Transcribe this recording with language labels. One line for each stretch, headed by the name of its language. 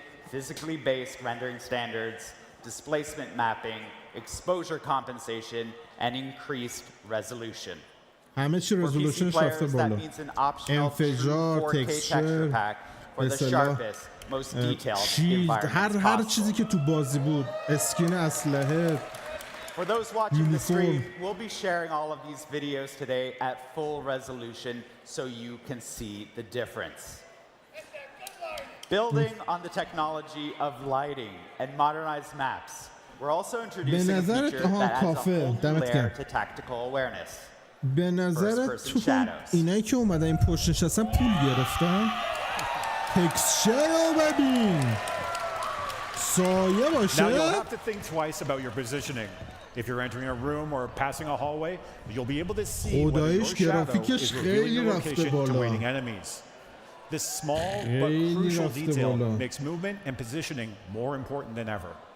English: physically based rendering standards, displacement mapping, exposure compensation, and increased resolution.
Persian: همه چی رزولوشنش رفته بالا. انفجار، تکسچر، اصطلاح شیلد، هر چیزی که تو بازی بود، اسکین اسلحه.
English: For those watching the stream, we'll be sharing all of these videos today at full resolution so you can see the difference. Building on the technology of lighting and modernized maps, we're also introducing a feature that adds a whole new layer to tactical awareness.
Persian: به نظر تو اینایی که اومدن این پشت نشستن پول گرفتن. تکسچر رو ببین سایه باشه.
English: Now you'll have to think twice about your positioning. If you're entering a room or passing a hallway, you'll be able to see whether your shadow is revealing your location to waiting enemies. This small but crucial detail makes movement and positioning more important than ever.